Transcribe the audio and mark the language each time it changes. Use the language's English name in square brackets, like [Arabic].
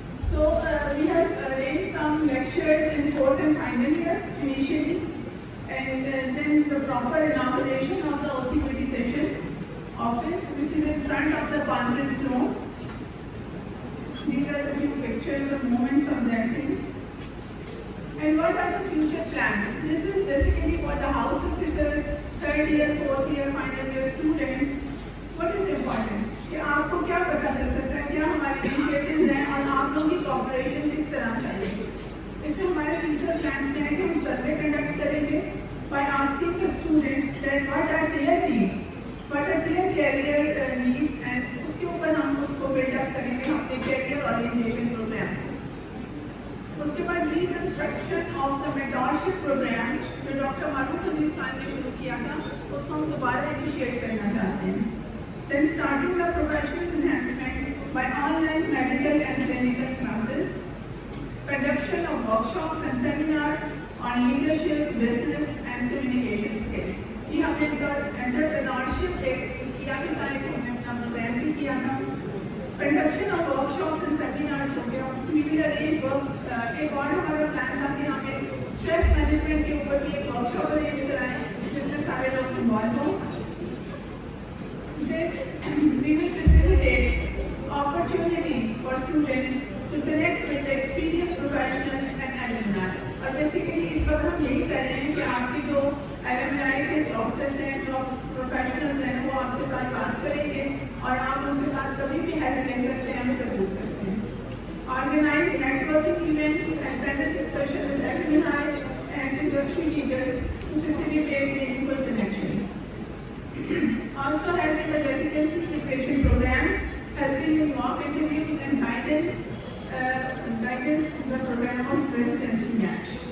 [English] So we have arranged some lectures in fourth and final year initially, and then the proper inauguration of the OCPD session office, which is in front of the conference room. These are the few pictures of moments of that thing. And what are the future plans? This is basically for the house officers, third year, fourth year, final year students. What is important? [Hindi] कि आपको क्या पता चल सकता है, क्या हमारे initiatives हैं और आप लोगों की कॉपरेशन किस तरह चाहिए. इसमें हमारे फ्यूचर प्लान्स में है कि हम सर्वे कंडक्ट करेंगे [English] by asking the students that what are their needs, what are their career needs, and [Hindi] उसके ऊपर हम बिल्डअप करेंगे अपने करियर ओरिएंटेशन प्रोग्राम को। उसके बाद [English] reconstruction of the mentorship programme [Hindi] जो डॉक्टर मारूफ अजीज खान ने शुरू किया था, उसको हम दोबारा इनिशिएट करना चाहते हैं। [English] Then starting the professional enhancement by online medical and clinical classes, conduction of workshops and seminars on leadership, business and communication skills. [Hindi] ये हमने एंटरप्रेन्योरशिप डे किया भी था, हमने अपना प्रोग्राम भी किया था। [English] conduction of workshops and seminars [Hindi] हो गया। [English] We will arrange [Hindi] एक और हमारा प्लान था कि हमें स्ट्रेस मैनेजमेंट के ऊपर भी एक वर्कशॉप अरेंज कराएं जिसमें सारे लोग इन्वॉल्व हों। [English] We will facilitate opportunities for students to connect with experienced professionals and alumni. [Hindi] और बेसिकली इस वक्त हम यही कर रहे हैं कि आपके जो alumni के डॉक्टर्स हैं, जो प्रोफेशनल्स हैं, वो आपके साथ बात करेंगे और आप उनके साथ कभी भी हेल्प ले सकते हैं, उनसे पूछ सकते हैं। [English] Organize networking events and panel discussion with alumni and industry leaders to facilitate meaningful connections. Also helping the residency preparation programs, helping in mock interviews and guidance in the program of residency match.